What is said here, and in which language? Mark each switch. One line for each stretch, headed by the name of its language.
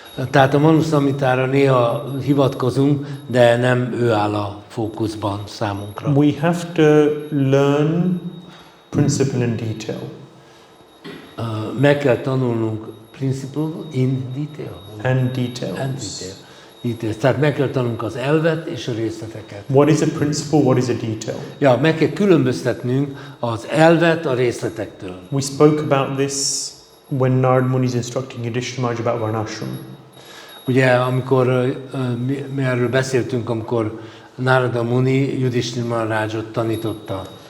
Hungarian: Tehát a Manu Samhitára néha hivatkozunk, de nem ő áll a fókuszban számunkra.
English: We have to learn principle and detail.
Hungarian: Meg kell tanulnunk
English: principle in detail. And details. And detail.
Hungarian: Tehát meg kell tanulnunk az elvet és a részleteket.
English: What is a principle, what is a detail?
Hungarian: Ja, meg kell különböztetnünk az elvet a részletektől.
English: We spoke about this when Narad Muni is instructing Yudhishthira about Varnashram.
Hungarian: Ugye, amikor mi erről beszéltünk, amikor Narada Muni Yudhishthira Maharajot tanította.